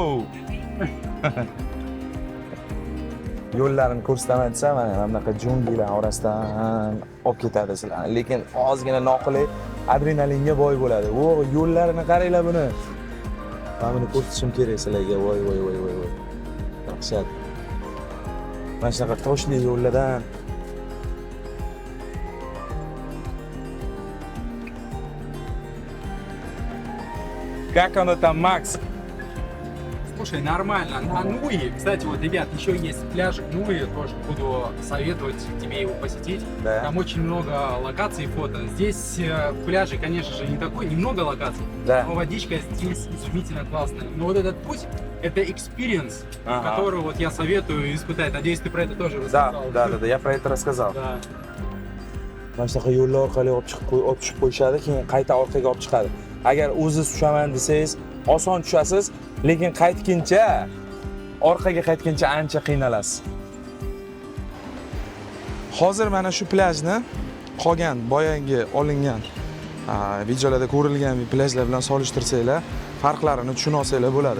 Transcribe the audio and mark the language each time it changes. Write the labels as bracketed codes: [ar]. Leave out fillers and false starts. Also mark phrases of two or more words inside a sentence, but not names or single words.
[uz] Yo'llarini ko'rsataman desa, mana bunaqa junglilar orasidan olib ketadi sizlarni. Lekin ozgina noqulay adrenalinga boy bo'ladi. O, yo'llarini qaranglar buni. Men buni ko'rsatishim kerak sizlarga. Voy. Dahshat. Mana shunaqa toshli yo'llardan [ru] Как оно там, Макс? Слушай, нормально. А Нуи, кстати, вот, ребят, еще есть пляжик Нуи, тоже буду советовать тебе его посетить. Да. Там очень много локаций фото. Здесь пляжи, конечно же, не такой, немного локаций, Да. но водичка здесь изумительно классная. Но вот этот путь, это экспириенс, Ага. который вот я советую испытать. Надеюсь, ты про это тоже Да, рассказал. я про это рассказал. Да. [uz] Mana shunaqa yo'llar orqali olib tushib qo'yishadi, keyin qayta orqaga olib chiqadi. Agar o'zingiz tushaman desangiz, oson tushasiz, lekin qaytguncha, orqaga qaytguncha ancha qiynalasiz. Hozir mana shu plyajni qolgan boyangi olingan videolarda ko'rilgan plyajlar bilan solishtirsanglar, farqlarini tushuna olsanglar bo'ladi.